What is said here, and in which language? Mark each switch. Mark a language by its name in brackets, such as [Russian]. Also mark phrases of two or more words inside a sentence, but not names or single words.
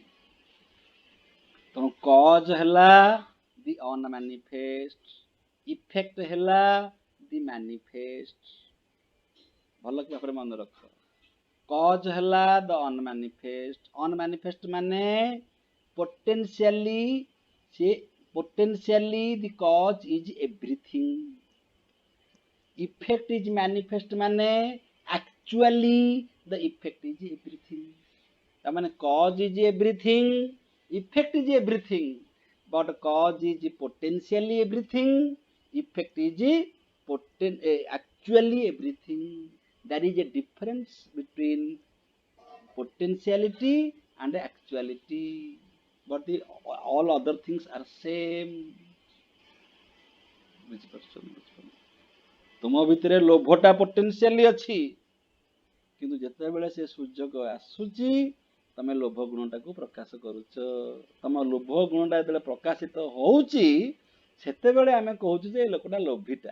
[Odia] ତେଣୁ କଜ ହେଲା [English] the unmanifest, [Odia] ଇଫେକ୍ଟ ହେଲା [English] the manifest. [Odia] ଭଲ ଭାବରେ ମନେ ରଖ। କଜ ହେଲା [English] the unmanifest. ଅନମ୍ୟାନିଫେଷ୍ଟ ମାନେ potentially the cause is everything. Effect is manifest ମାନେ actually the effect is everything. [Odia] ତା ମାନେ [English] cause is everything, effect is everything, but cause is potentially everything, effect is actually everything. There is a difference between potentiality and actuality, but all other things are same. [Odia] ତୁମ ଭିତରେ ଲୋଭଟା ପୋଟେନ୍ସିଆଲି ଅଛି, କିନ୍ତୁ ଯେତେବେଳେ ସେ ସୁଯୋଗ ଆସୁଛି ତମେ ଲୋଭ ଗୁଣଟାକୁ ପ୍ରକାଶ କରୁଛ। ତମ ଲୋଭ ଗୁଣଟା ଯେତେବେଳେ ପ୍ରକାଶିତ ହଉଛି ସେତେବେଳେ ଆମେ କହୁଛୁ ଯେ ଏ ଲୋକଟା ଲୋଭୀଟା।